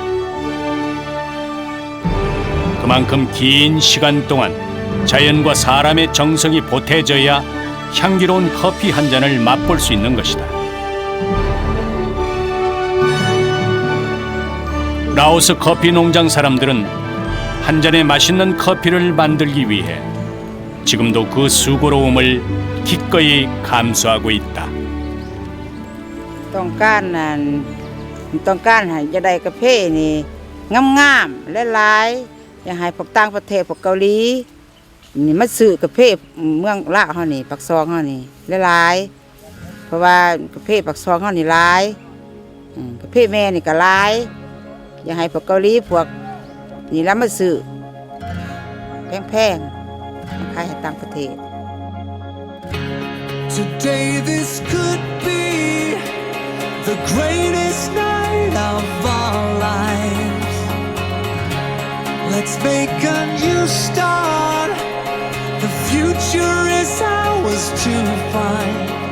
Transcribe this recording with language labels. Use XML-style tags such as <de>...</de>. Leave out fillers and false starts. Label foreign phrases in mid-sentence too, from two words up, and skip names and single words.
<ko>그만큼 긴 시간 동안 자연과 사람의 정성이 보태져야 향기로운 커피 한 잔을 맛볼 수 있는 것이다. 라오스 커피 농장 사람들은 한 잔의 맛있는 커피를 만들기 위해 지금도 그 수고로움을 기꺼이 감수하고 있다.</ko> <lo>ຕ້ອງການໃຫ້ຈະໄດ້ກາເຟນີ້ງາມໆແລະຫຼາຍຢາກໃຫ້ພວກຕ່າງປະເທດພວກເກົາຫຼີນີ້ມາຊື້ກາເຟເມືອງລາວເຮົານີ້ປາກຊ່ອງເຮົານີ້ຫຼາຍເພາະວ່າກາເຟປາກຊ່ອງເຮົານີ້ຫຼາຍກາເຟແມ່ນີ້ກໍຫຼາຍຢາກໃຫ້ພວກເກົາຫຼີພວກນີ້ແລ້ວມາຊື້ແພງໆມາຂາຍໃຫ້ຕ່າງປະເທດ</lo> <en>Today this could be the greatest night of our lives. Let's make a new start. The future is ours to find.</en>